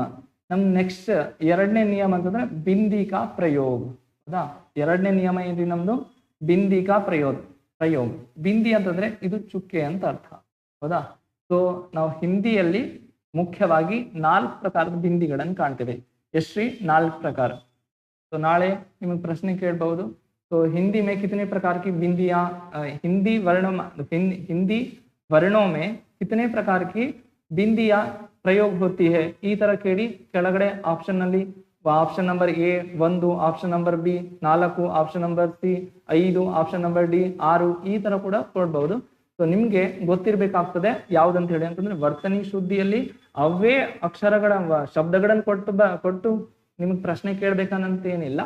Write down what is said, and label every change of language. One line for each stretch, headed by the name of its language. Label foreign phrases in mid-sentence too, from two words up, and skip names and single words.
Kannada: ನಮ್ ನೆಕ್ಸ್ಟ್ ಎರಡನೇ ನಿಯಮ ಅಂತಂದ್ರೆ ಬಿಂದಿಕಾ ಪ್ರಯೋಗ. ಹೌದಾ, ಎರಡನೇ ನಿಯಮ ಏನ್ರಿ ನಮ್ದು? ಬಿಂದಿಕಾ ಪ್ರಯೋಗ. ಬಿಂದಿ ಅಂತಂದ್ರೆ ಇದು ಚುಕ್ಕೆ ಅಂತ ಅರ್ಥ. ಹೌದಾ, ಸೊ ನಾವು ಹಿಂದಿಯಲ್ಲಿ ಮುಖ್ಯವಾಗಿ 4 ಪ್ರಕಾರದ ಬಿಂದಿಗಳನ್ನು ಕಾಣ್ತೇವೆ. ಎಷ್ಟ್ರಿ? 4 ಪ್ರಕಾರ. तो ನಾಳೆ ನಿಮ್ಗೆ ಪ್ರಶ್ನೆ ಕೇಳಬಹುದು.
Hindi: तो हिंदी में कितने प्रकार की बिंदियां, हिंदी वर्णों में कितने प्रकार की बिंदियां प्रयोग होती है
Kannada: ಈ ತರ ಕೇಳಿ ಕೆಳಗಡೆ ಆಪ್ಷನ್ ನಲ್ಲಿ
English: option number
Kannada: ಎ 1,
English: option number
Kannada: ಬಿ 4,
English: option number
Kannada: ಸಿ 5,
English: option number
Kannada: ಡಿ 6 ಈ ತರ ಕೂಡ ಕೊಡಬಹುದು. ಸೊ ನಿಮ್ಗೆ ಗೊತ್ತಿರಬೇಕಾಗ್ತದೆ ಯಾವ್ದಂತ ಹೇಳಿ ಅಂತಂದ್ರೆ ವರ್ತನಿ ಶುದ್ಧಿಯಲ್ಲಿ ಅವೇ ಅಕ್ಷರಗಳ ಶಬ್ದಗಳನ್ನು ಕೊಟ್ಟು ನಿಮಗೆ ಪ್ರಶ್ನೆ ಕೇಳಬೇಕಂತ ಏನಿಲ್ಲ.